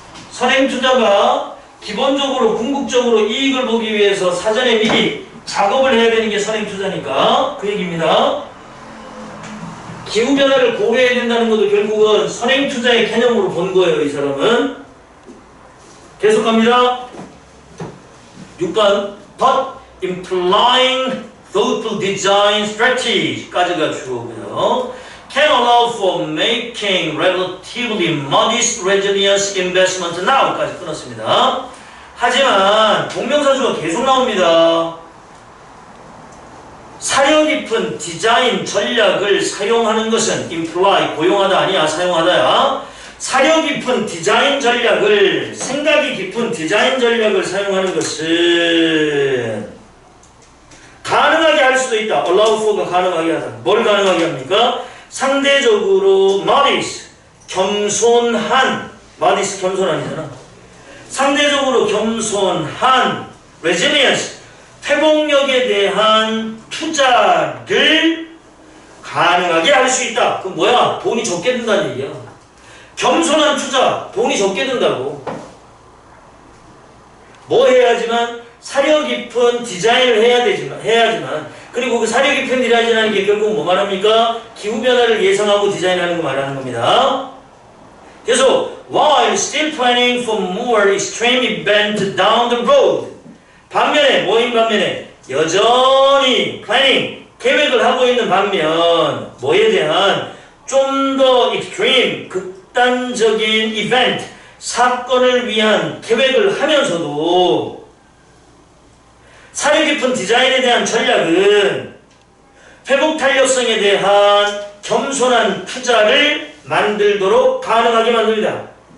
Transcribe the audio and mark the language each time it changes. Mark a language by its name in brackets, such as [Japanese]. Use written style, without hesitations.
[Korean] 선행 투자가 기본적으로 궁극적으로 이익을 보기 위해서 사전에 미리 작업을 해야 되는 게 선행 투자니까 그 얘기입니다. 기후변화를 고려해야 된다는 것도 결국은 선행 투자의 개념으로 본 거예요, 이 사람은. 계속 갑니다. 6번. [English] But implying thoughtful design strategy까지가 [Korean] 주어고요. [English] Can allow for making relatively modest resilience investment now까지 [Korean] 끊었습니다. 하지만 동명사주가 계속 나옵니다. 사려 깊은 디자인 전략을 사용하는 것은 imply, 고용하다 아니야, 사용하다야. 사려 깊은 디자인 전략을, 생각이 깊은 디자인 전략을 사용하는 것은 가능하게 할 수도 있다. allow for가 가능하게 하다. 뭘 가능하게 합니까? 상대적으로 modest, 겸손한, modest 겸손한이잖아. 상대적으로 겸손한 resilience, 회복력에 대한 투자를 가능하게 할 수 있다. 그럼 뭐야? 돈이 적게 든다는 얘기야. 겸손한 투자, 돈이 적게 든다고. 뭐 해야지만? 사려 깊은 디자인을 해야지만, 그리고 그 사려 깊은 디자인이라는 게 결국 뭐 말합니까? 기후변화를 예상하고 디자인하는 거 말하는 겁니다. 계속, [English] while still planning for more extreme event down the road. [Korean] 반면에, 뭐인 반면에? 여전히 planning, 계획을 하고 있는 반면 뭐에 대한 좀 더 extreme, 극단적인 event, 사건을 위한 계획을 하면서도 사려 깊은 디자인에 대한 전략은 회복 탄력성에 대한 겸손한 투자를 만들도록 가능하게 만듭니다.